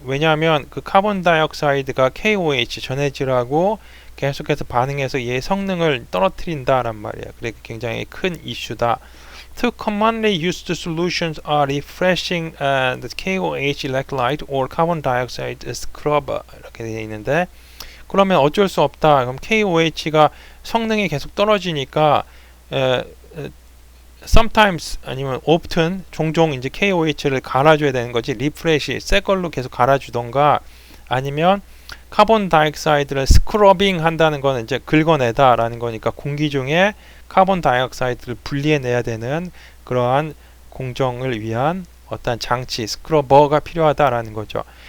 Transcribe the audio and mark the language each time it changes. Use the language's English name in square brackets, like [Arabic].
[Korean] 왜냐하면 그 카본 다이옥사이드가 KOH 전해질하고 계속해서 반응해서 얘 성능을 떨어뜨린다란 말이야. 그래 굉장히 큰 이슈다. [English] Two commonly used solutions are refreshing the KOH electrolyte or carbon dioxide scrubber. [Korean] 이렇게 되어 있는데, 그러면 어쩔 수 없다. 그럼 KOH가 성능이 계속 떨어지니까 sometimes 아니면 often 종종 이제 KOH를 갈아줘야 되는 거지. 리프레시 새 걸로 계속 갈아주던가, 아니면 카본 다이옥사이드를 스크러빙 한다는 거는 이제 긁어내다라는 거니까 공기 중에 카본 다이옥사이드를 분리해내야 되는 그러한 공정을 위한 어떤 장치, 스크러버가 필요하다라는 거죠.